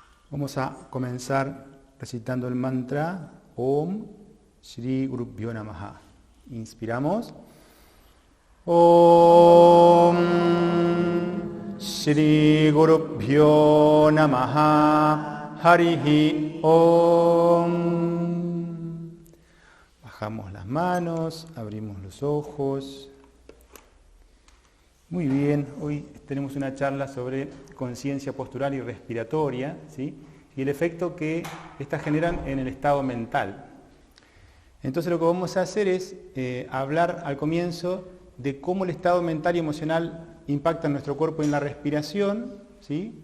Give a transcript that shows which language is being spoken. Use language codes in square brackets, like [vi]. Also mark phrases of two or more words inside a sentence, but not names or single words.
[es] Vamos a comenzar recitando el mantra [sa] ॐ श्री गुरुभ्यो नमः. [es] Inspiramos. [sa] ॐ श्री गुरुभ्यो नमः हरिः ॐ. [es] Bajamos las manos, abrimos los ojos. Muy bien, hoy tenemos una charla sobre conciencia postural y respiratoria, ¿sí? Y el efecto que estas generan en el estado mental. Entonces lo que vamos a hacer es hablar al comienzo de cómo el estado mental y emocional impacta en nuestro cuerpo y en la respiración, ¿sí?